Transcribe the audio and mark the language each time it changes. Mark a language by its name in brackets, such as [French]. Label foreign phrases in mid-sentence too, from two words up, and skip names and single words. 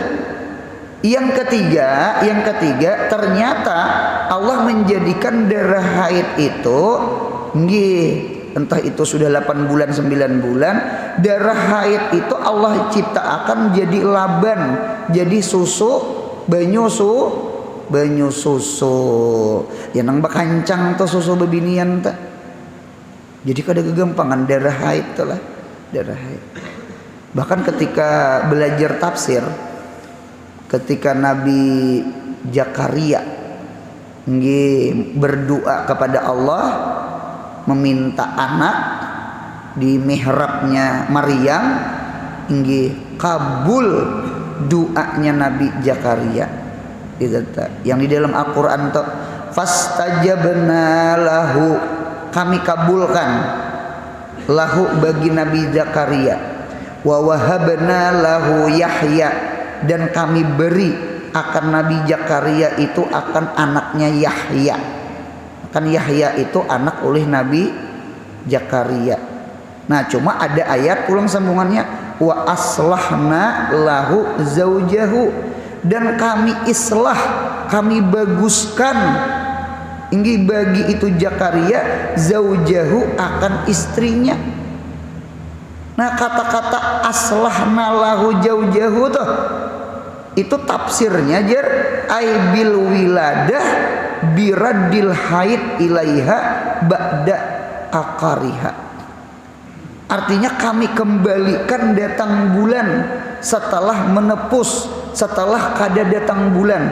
[Indonesian] Yang ketiga ternyata Allah menjadikan darah haid itu entah itu sudah 8 bulan 9 bulan, darah haid itu Allah ciptakan jadi laban, jadi susu, banyu susu. Ya nang bakancang tuh susu bebinian tak. Jadi kada kegampangan darah haid tuh lah, darah haid. Bahkan ketika belajar tafsir, ketika Nabi Zakaria berdoa kepada Allah meminta anak di mihrabnya Maryam, kabul doanya Nabi Zakaria. Yang di dalam Al-Qur'an tuh [Arabic] فاستجبنا له, [Indonesian] kami kabulkan lahu bagi Nabi Zakaria, [Arabic] ووهبنا له يحيى, [Indonesian] dan kami beri akan Nabi Zakaria itu akan anaknya Yahya. Kan Yahya itu anak oleh Nabi Zakaria. Nah, cuma ada ayat pulang sambungannya, [Arabic] وأصلحنا له زوجه, [Indonesian] dan kami islah, kami baguskan bagi itu Zakaria zaujahu akan istrinya. Nah, kata-kata [Arabic] أصلحنا له زوجه [Indonesian] tuh itu tafsirnya jar [Arabic] أي بالولادة برد الحيض إليها بعد عقرها. [Indonesian] Artinya kami kembalikan datang bulan setelah menepus, setelah kada datang bulan.